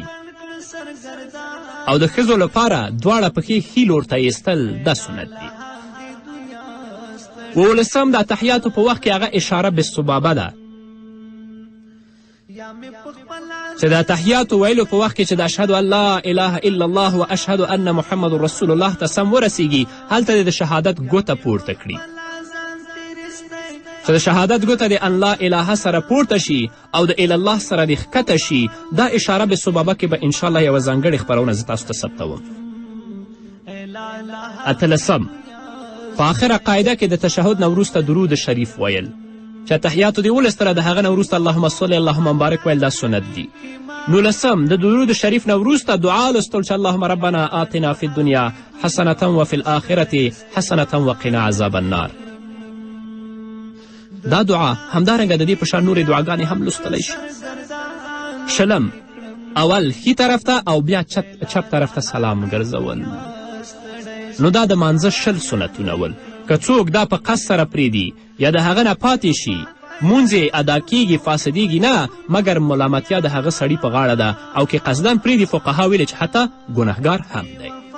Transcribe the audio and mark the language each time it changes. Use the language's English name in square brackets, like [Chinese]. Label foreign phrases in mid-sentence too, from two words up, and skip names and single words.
[Pashto] او د ښځو لپاره دواړه پښې ښي لور ته ایستل دا سنت دی. 15 د اتحیاتو په وخت کې هغه [Arabic] اشاره بالسبابه [Pashto] ده، چې د اتحیاتو ویلو په وخت کې چې د [Arabic] اشهد ان لا اله الا الله و اشهد ان محمد رسول الله [Pashto] ته سم ورسیږي، هلته د شهادت ګوته پورته کړي. چې د شهادت ګوته د [Arabic] ان لا اله [Pashto] سره پورته شي او د [Arabic] اله الله [Pashto] سره دې ښکته شي، دا [Arabic] اشاره بالسبابه [Pashto] کې به انشاءالله یوه ځانګړې خپرونه زه تاسو ته ثبتوم. 18 په آخره قاعده کې د تشهد نه وروسته درود شریف ویل، چې تحیاتو دی 19 د هغه نه وروسته [Arabic] اللهم صل اللهم مبارک [Pashto] ویل دا سنت دی. 19 د درود شریف نه وروسته دعا لوستل، چې [Arabic] اللهم ربنا آتنا فی الدنیا حسنة وفي الآخرة حسنة وقنا عذاب النار. [Pashto] دا دعا همدارنګه د دې په شان نورې دعاګانې هم لوستلی شي. 20 اول ښي طرف ته او بیا چپ طرف ته سلام ګرځول. نو دا د مانځه 20 سنتونه ول. که څوک دا په قصد سره پرېږدي یا د هغه نه پاتې شي، مونځ یې ادا کیږي، فاسدیږي نه، مګر ملامتیا د هغه سړي په غاړه ده، او که قصدن پرېږدي فقها ویلي چې حتی ګنهګار هم دی.